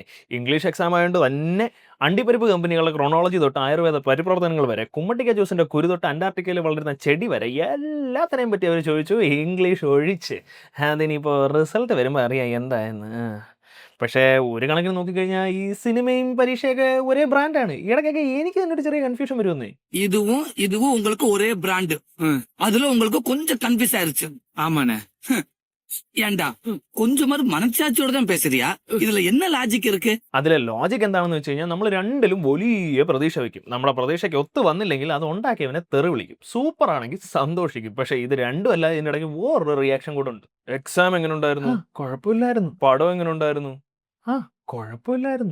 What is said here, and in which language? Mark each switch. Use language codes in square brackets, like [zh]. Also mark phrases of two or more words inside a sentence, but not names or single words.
[ml] ഇംഗ്ലീഷ് എക്സാം ആയതുകൊണ്ട് തന്നെ അണ്ടിപ്പരിപ്പ് കമ്പനികളുടെ ക്രോണോളജി തൊട്ട് ആയുർവേദ പരിപ്രവർത്തനങ്ങൾ വരെ, കുമ്മട്ടിക്ക ജ്യൂസിന്റെ കുരു തൊട്ട് അന്റാർട്ടിക്കയിൽ വളരുന്ന ചെടി വരെ എല്ലാത്തിനെയും പറ്റി അവർ ചോദിച്ചു, ഇംഗ്ലീഷ് ഒഴിച്ച്. അതിനിപ്പോൾ റിസൾട്ട് വരുമ്പോൾ അറിയാം എന്തായെന്ന്. പക്ഷേ ഒരു കണക്കിന് നോക്കിക്കഴിഞ്ഞാൽ ഈ സിനിമയും പരീക്ഷയൊക്കെ ഒരേ ബ്രാൻഡാണ്. ഇടയ്ക്കൊക്കെ എനിക്ക് തന്നെ ഒരു ചെറിയ കൺഫ്യൂഷൻ വരുമെന്നേ. [ta] இதுவும் உங்களுக்கு ஒரே பிராண்டு. அதுல உங்களுக்கு கொஞ்சம் கன்ஃபியூஸ் ஆயிருச்சு. ஆமாண்ணே. ஏண்டா கொஞ்சமாவது മനസാட்சிയോட தான் பேசுறியா? இதுல என்ன லாஜிக் இருக்கு? [ml] അതിലെ ലോജിക് എന്താണെന്ന് വെച്ച് കഴിഞ്ഞാൽ നമ്മൾ രണ്ടിലും വലിയ പ്രതീക്ഷ വയ്ക്കും. നമ്മുടെ പ്രതീക്ഷയ്ക്ക് ഒത്തു വന്നില്ലെങ്കിൽ അത് ഉണ്ടാക്കിയവനെ തെറി വിളിക്കും. സൂപ്പർ ആണെങ്കിൽ സന്തോഷിക്കും. പക്ഷെ ഇത് രണ്ടും അല്ല, ഇതിൻ്റെ ഇടയ്ക്ക് വേറൊരു റിയാക്ഷൻ കൂടെ ഉണ്ട്. എക്സാം എങ്ങനെ ഉണ്ടായിരുന്നു? കുഴപ്പമില്ലായിരുന്നു. പടം എങ്ങനെ ഉണ്ടായിരുന്നു? കുഴപ്പമില്ലായിരുന്നു.